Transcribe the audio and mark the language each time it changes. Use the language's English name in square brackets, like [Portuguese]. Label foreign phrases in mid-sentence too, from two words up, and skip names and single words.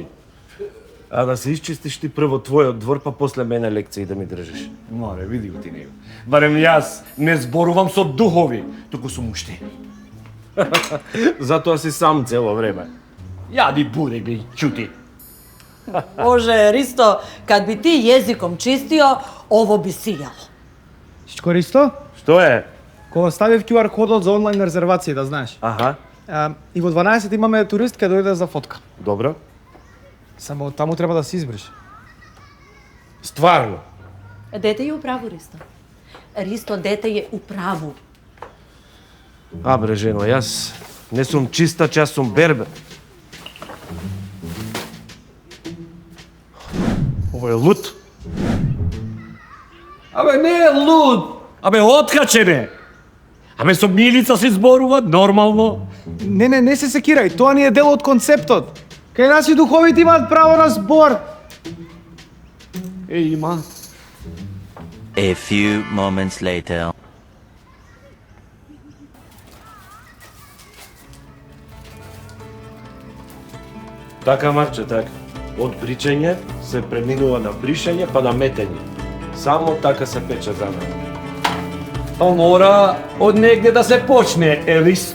[Macedonian] А да се исчистиш ти прво твојот двор, па после мене лекции да ми држиш. Море, види го ти него. Барем јас не зборувам со духови, туку со муштери. Затоа си сам цело време. Јади бурек, бе, чути. Боже, Ристо, [Serbian] kad bi ti jezikom čistio, ovo bi sijalo. [Macedonian] Всичко Ристо? Што е? Кога ставив QR кодот за онлайн резервации, да знаеш. Аха, И во 12 имаме турист кај дојде за фотка. добро. Само таму треба да се избриш. Стварно. [Serbian] Dete je u pravu, Risto. Risto, dete je u pravu. [Macedonian] А бре, жено, јас не сум чиста, јас сум бербер. Ово е лут. Абе, не е луд. Абе, откачен е. Абе, со Милица се зборува нормално. Не се секирај, тоа ни е дел од концептот. Кај нас и духовите имаат право на збор. Има. [English] A few moments later. [Macedonian] Така, Марче, така. Од бричење се преминува на бришење, па на метење. Само така се пече за мене. Па мора од негде да се почне, Ристо.